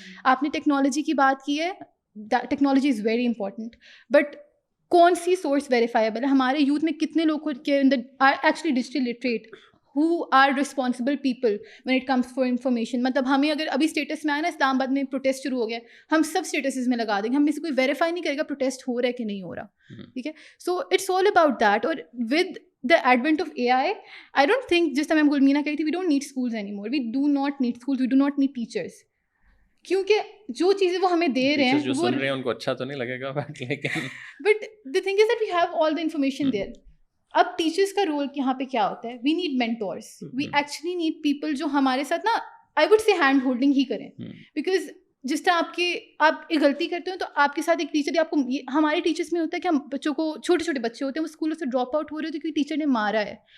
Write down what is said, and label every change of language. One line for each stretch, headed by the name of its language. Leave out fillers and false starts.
Urdu: آپ نے ٹیکنالوجی کی بات کی ہے,
English: technology is very important, but
Urdu: کون سی سورس ویریفائبل ہے؟ ہمارے یوتھ میں کتنے لوگ کے اندر
English: Are actually digital literate, who are responsible people when it comes for information.
Urdu: مطلب ہمیں اگر ابھی اسٹیٹس میں آیا نا اسلام آباد میں پروٹیسٹ شروع ہو گیا, ہم سب اسٹیٹسز میں لگا دیں گے, ہم میں سے کوئی ویریفائی نہیں کرے گا پروٹیسٹ ہو رہا ہے کہ نہیں ہو رہا, ٹھیک ہے.
English: So it's all about that. اور with the advent of AI, I don't think,
Urdu: جس طرح میں گلمینا کہی تھی,
English: we don't need schools anymore. We do not need schools, we do not need teachers.
Urdu: کیونکہ جو چیزیں وہ ہمیں دے رہے ہیں, جو سن رہے ہیں ان کو اچھا تو نہیں لگے گا, لیکن
English: but the thing is that we have all the information there.
Urdu: اب ٹیچرس کا رول یہاں پہ کیا ہوتا ہے؟
English: we need mentors, we actually need people
Urdu: جو ہمارے ساتھ نا,
English: I would say
Urdu: hand holding ہی کریں. بیکاز جس طرح آپ ایک غلطی کرتے ہو تو آپ کے ساتھ ایک ٹیچر, آپ کو ہمارے ٹیچرس میں ہوتا ہے کہ ہم بچوں کو, چھوٹے چھوٹے بچے ہوتے ہیں وہ اسکولوں سے ڈراپ آؤٹ ہو رہے ہوتے ہیں کیونکہ ٹیچر نے مارا ہے.